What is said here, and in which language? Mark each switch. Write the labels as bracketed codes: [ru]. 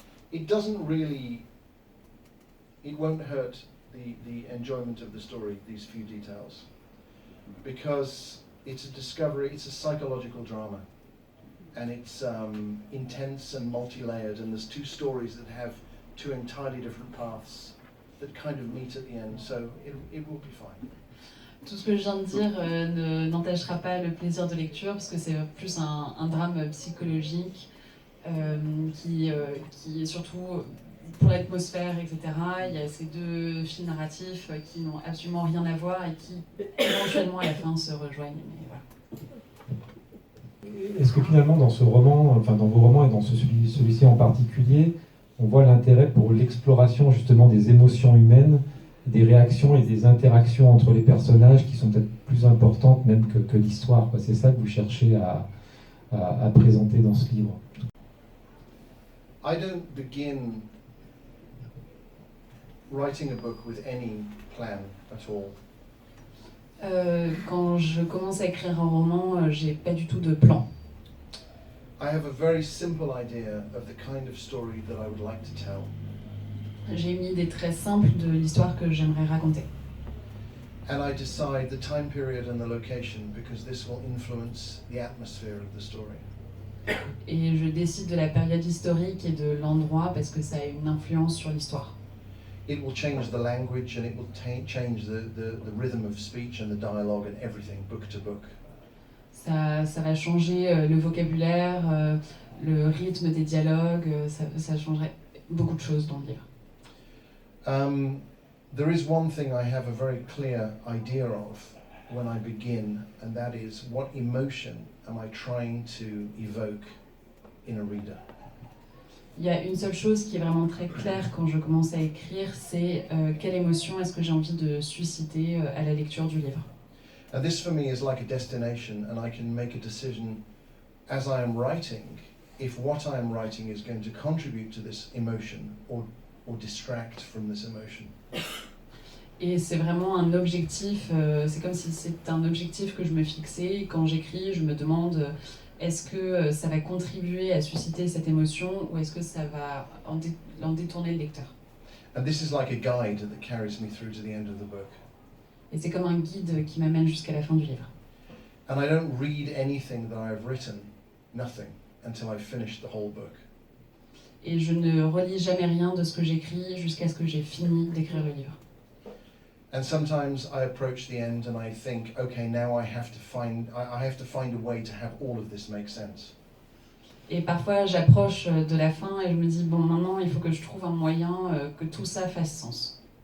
[en] It doesn't really, it won't hurt the enjoyment of the story, these few details, because it's a discovery, it's a psychological drama, and it's intense and multi-layered, and there's 2 stories that have 2 entirely different paths that kind of meet at the end, so it will be fine. [fr] Tout ce que je viens de dire n'entachera pas le plaisir de lecture, parce que c'est plus un drame psychologique qui est surtout pour l'atmosphère, etc. Il y a ces 2 fils narratifs qui n'ont absolument rien à voir et qui éventuellement à la fin se rejoignent. Mais voilà. Est-ce que finalement dans ce roman, enfin dans vos romans et dans celui-ci en particulier, on voit l'intérêt pour l'exploration justement des émotions humaines, des réactions et des interactions entre les personnages qui sont peut-être plus importantes même que l'histoire, quoi. C'est ça que vous cherchez à présenter dans ce livre. [en] I don't begin writing a book with any plan at all. [fr] Quand je commence à écrire un roman, j'ai pas du tout de plan. [en] I have a very simple idea of the kind of story that I would like to tell. [fr] j'ai une idée très simple de l'histoire que j'aimerais raconter. [en] And I decide the time period and the location because this will influence the atmosphere of the story. [fr] Et je décide de la période historique et de l'endroit parce que ça a une influence sur l'histoire. [en] It will change the language and it will change the rhythm of speech and the dialogue and everything, book to book. [fr] Ça va changer le vocabulaire, le rythme des dialogues, ça changerait beaucoup de choses dans le livre. [en] There is one thing I have a very clear idea of when I begin, and that is what emotion am I trying to evoke in a reader? [fr] Il y a une seule chose qui est vraiment très claire quand je commence à écrire, c'est quelle émotion est-ce que j'ai envie de susciter à la lecture du livre. [en] And this for me is like a destination, and I can make a decision as I am writing if what I am writing is going to contribute to this emotion or distract from this emotion. [fr] Et c'est vraiment un objectif, c'est comme si c'était un objectif que je me fixais. Quand j'écris, je me demande est-ce que ça va contribuer à susciter cette émotion ou est-ce que ça va en détourner le lecteur. [en] And this is like a guide that carries me through to the end of the book. [fr] Et c'est comme un guide qui m'amène jusqu'à la fin du livre. [en] And I don't read anything that I have written, nothing, until I've finished the whole book. [fr] Et je ne relis jamais rien de ce que j'écris jusqu'à ce que j'ai fini d'écrire le livre. [en] And sometimes I approach the end and I think, okay, now I have to find a way to have all of this make sense. [fr] Et parfois j'approche de la fin et je me dis bon, maintenant il faut que je trouve un moyen que tout ça fasse sens.